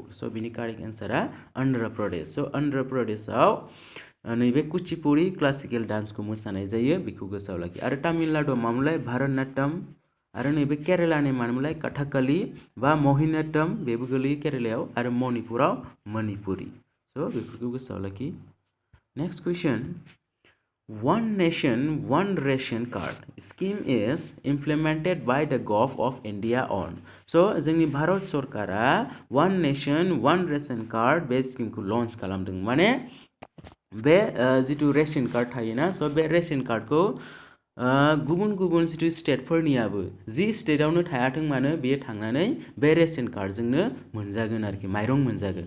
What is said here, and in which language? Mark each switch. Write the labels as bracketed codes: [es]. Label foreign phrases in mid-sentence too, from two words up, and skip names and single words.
[brx] स' बिनि कारेक्ट एन्सारा आन्ध्र प्रदेश। स' आन्ध्र प्रदेशआव नैबे कुचिपुड़ी [en] classical dancekhou [brx] मोसानाय जायो, बेखौ गोसोआव लाखि। आरो तामिलनाडुआव मामोनलाय भारतनाट्यम, आरो नैबे केरेलानि मामोनलाय कथकली बा मोहिनीअट्टम, बेबो गोलैयो केरेलायाव, आरो मणिपुराव मणिपुरी। स' बेफोरखौ गोसोआव लाखि। [en] next question, One nation, one ration card scheme is implemented by the Government of India on. [brx] So, जोंनि भारत सरकारा [en] One Nation, One Ration Card [brx] बे स्किमखौ लन्च खालामदों। माने बे जिथु [en] ration card [brx] थायोना, स' बे [en] ration cardkhou [brx] गुबुन गुबुन जिथु स्टेटफोरनियाबो जि स्टेटआवनो थायाथों मानो बेयो थांनानै बे [en] ration cardjongno [brx] मोनजागोन आरोखि, माइरं मोनजागोन।